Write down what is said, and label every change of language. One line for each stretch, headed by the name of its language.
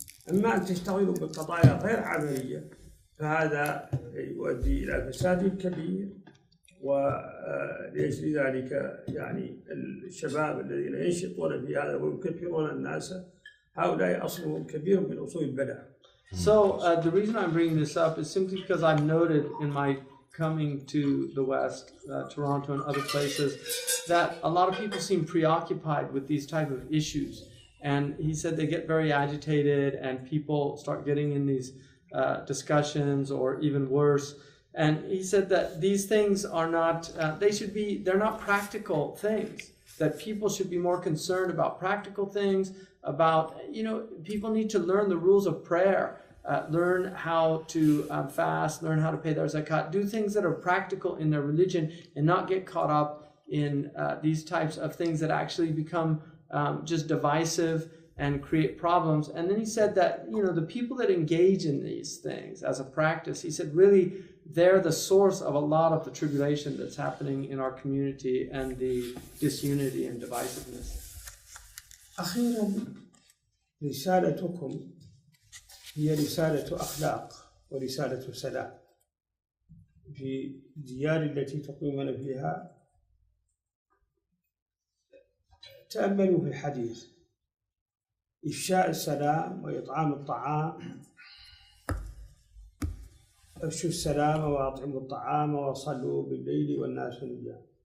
Arabic: أما أن تشتغلوا بالقضايا غير عملية فهذا يؤدي إلى فساد كبير. ولأجل ذلك يعني الشباب الذين ينشطون في هذا ويكفرون الناس هؤلاء أصلهم كبير من أصول البلاء.
English: So the reason I'm bringing this up is simply because I've noted in my coming to the West, Toronto and other places, that a lot of people seem preoccupied with these type of issues. And he said they get very agitated and people start getting in these discussions or even worse. And he said that these things are not, they're not practical things, that people should be more concerned about practical things, about, people need to learn the rules of prayer, learn how to fast, learn how to pay their zakat, do things that are practical in their religion and not get caught up in these types of things that actually become just divisive and create problems. And then he said that, the people that engage in these things as a practice, he said really they're the source of a lot of the tribulation that's happening in our community and the disunity and divisiveness.
Arabic: أخيرا رسالتكم هي رسالة أخلاق ورسالة سلام في الديار التي تقيمون فيها. تأملوا في الحديث: إفشاء السلام وإطعام الطعام، أفشوا السلام وأطعموا الطعام وصلوا بالليل والناس نيام.